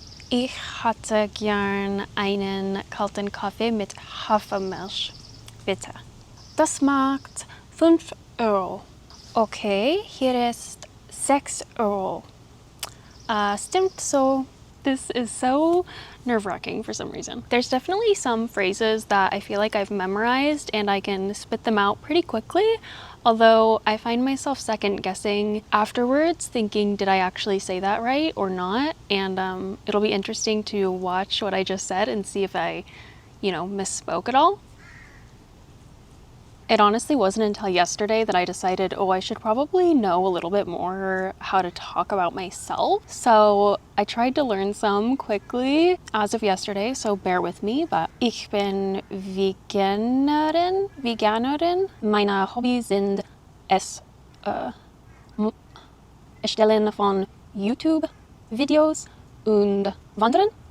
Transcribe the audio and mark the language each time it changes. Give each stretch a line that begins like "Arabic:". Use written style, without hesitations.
German: Ich hatte gern einen kalten Kaffee mit Hafermilch, bitte. Das macht 5 Euro. Okay, hier ist 6 Euro. Stimmt so.
English: This is so nerve-wracking for some reason. There's definitely some phrases that I feel like I've memorized and I can spit them out pretty quickly, although I find myself second guessing afterwards, thinking, did I actually say that right or not? And it'll be interesting to watch what I just said and see if I, misspoke at all. It honestly wasn't until yesterday that I decided, I should probably know a little bit more how to talk about myself. So I tried to learn some quickly as of yesterday, so bear with me.
German: But ich bin Veganerin. Meine Hobbys sind Erstellen von YouTube-Videos und Wandern.